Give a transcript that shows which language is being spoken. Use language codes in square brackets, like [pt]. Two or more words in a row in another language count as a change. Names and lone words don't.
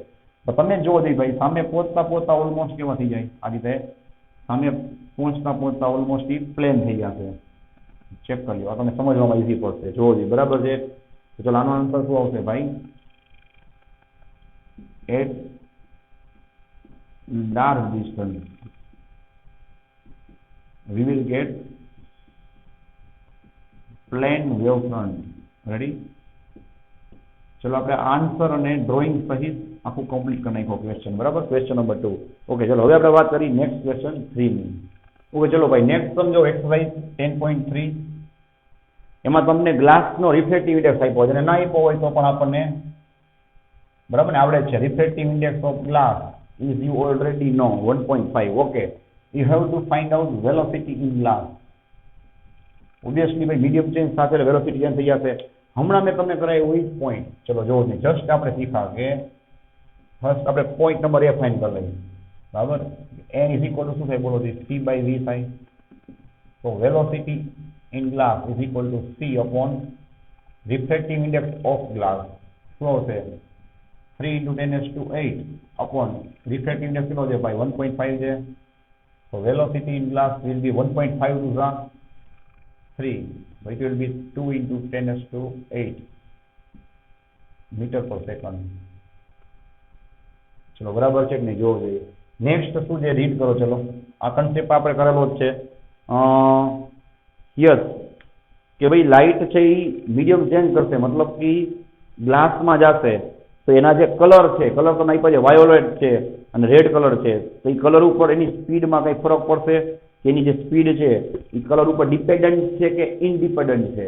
[gu] તો તમે જોવો જોઈએ ભાઈ સામે પહોંચતા ઓલમોસ્ટ કેવા થઈ જાય આ રીતે, સામે પહોંચતા ઓલમોસ્ટ ઈ પ્લેન થઈ જશે. ચેક કરી લો, આ તમને સમજવામાં ઈઝી પડશે. જોવો જોઈએ, બરાબર છે. તો ચલો આનો આન્સર શું આવશે ભાઈ? [en] at large distance we will get plane wave front. [gu] રેડી? ચલો આપણે આન્સર અને ડ્રોઈંગ સહિત આખું કમ્પ્લીટ કરી નાખ્યો ક્વેશ્ચન, બરાબર? [en] question number 2. [gu] ઓકે, ચલો હવે આપણે વાત કરી [en] next question [gu] 3 ની. ઓકે, ચલો ભાઈ નેક્સ્ટ સમજો એક્સરસાઇઝ 10.3. એમાં તમને ગ્લાસનો [en] refractive index [gu] આપ્યો છે, અને ના આપ્યો હોય તો પણ આપણને બરાબર ને આવડે છે. [en] refractive index of glass is you already know 1.5. okay, you have to find out velocity in glass. [gu] obviously ભાઈ [en] medium change [gu] સાથે [en] velocity change [gu] થઈ જશે. હમણાં મેં તમને કરાયું એ પોઈન્ટ, ચલો જોવો ને, જસ્ટ આપણે શીખા કે ફર્સ્ટ આપણે [en] point number [gu] એ ફાઇન્ડ કરી લઈએ, બરાબર? [en] n is equal to [gu] શું થાય બોલો? [en] c by v થાય. તો velocity in glass is equal to c upon refractive index of glass. [gu] શું આવશે? [en] 3 into 10⁸ upon refractive index [gu] કેટલો છે ભાઈ? 1.5 છે. [en] So velocity in glass will be 1.5 to the 3. So it will be 2 into 10⁸ meter per second. [gu] ચલો બરાબર છે કે નહીં જોવો જોઈએ. નેક્સ્ટ શું છે રીડ કરો. ચલો આ કન્સેપ્ટ આપણે કરેલો જ છે. યસ કે ભાઈ લાઇટ છે એ મીડિયમ ચેન્જ કરશે, મતલબ કે ગ્લાસમાં જશે તો એના જે કલર છે, કલર તો આપ્યા છે વાયોલેટ છે અને [en] red colour [gu] છે, તો એ કલર ઉપર એની સ્પીડમાં કંઈ ફરક પડશે કે એની જે સ્પીડ છે એ કલર ઉપર ડિપેન્ડન્ટ છે કે ઇનડિપેન્ડન્ટ છે?